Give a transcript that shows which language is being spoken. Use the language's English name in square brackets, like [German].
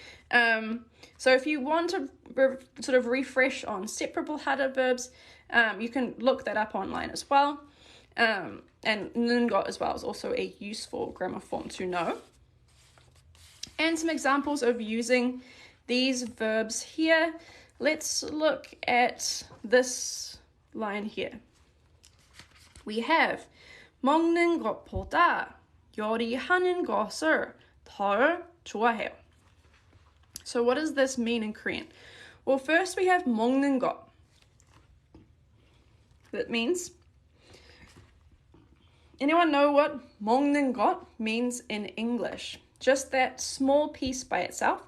[English] So if you want to sort of refresh on separable 하다 verbs, you can look that up online as well. And 는 것 as well is also a useful grammar form to know. And some examples of using these verbs here. Let's look at this line here. We have [Korean] 먹는 것보다 요리하는 것을 덜 좋아해요. [English] So what does this mean in Korean? Well, first we have [Korean] 먹는 것. [English] That means, anyone know what [Korean] 먹는 것 [English] means in English? Just that small piece by itself.